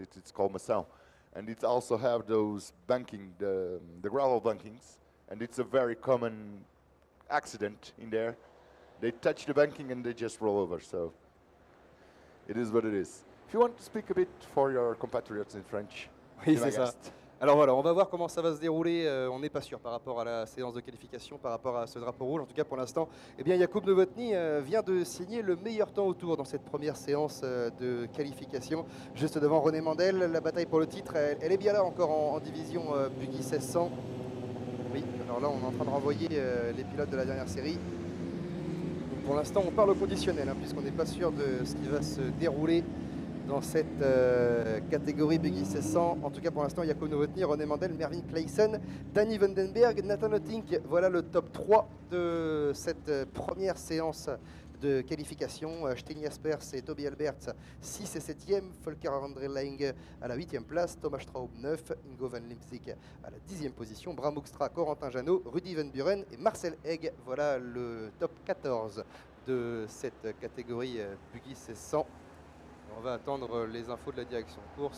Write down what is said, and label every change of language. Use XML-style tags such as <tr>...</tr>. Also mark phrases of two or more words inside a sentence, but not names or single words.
<en>It's called Mação, and it also have those banking, the gravel bankings, and it's a very common accident in there. They touch the banking and they just roll over. So it is what it is. If you want to speak a bit for your compatriots in French.</en> <fr>Oui, c'est ça. Alors voilà, on va voir comment ça va se dérouler. On n'est pas sûr par rapport à la séance de qualification, par rapport à ce drapeau rouge. En tout cas, pour l'instant, eh bien, Jakub Novotny vient de signer le meilleur temps au tour dans cette première séance de qualification. Juste devant René Mandel, la bataille pour le titre, elle est bien là encore en division Buggy 1600. Oui, alors là, on est en train de renvoyer les pilotes de la dernière série. Donc, pour l'instant, on parle au conditionnel, puisqu'on n'est pas sûr de ce qui va se dérouler dans cette catégorie Buggy 1600. En tout cas, pour l'instant, Jakub Novotny, René Mandel, Mervyn Clayson, Danny Vandenberg, Nathan O'Tink. Voilà le top 3 de cette première séance de qualification. Stijn Jaspers et Toby Alberts, 6 et 7e. Volker André Lange à la 8e place. Thomas Straub, 9. Ingo van Limpsik à la 10e position. Bram Hoekstra, Corentin Jeannot, Rudy Van Buren et Marcel Egg. Voilà le top 14 de cette catégorie Buggy 1600. On va attendre les infos de la direction de course.</fr>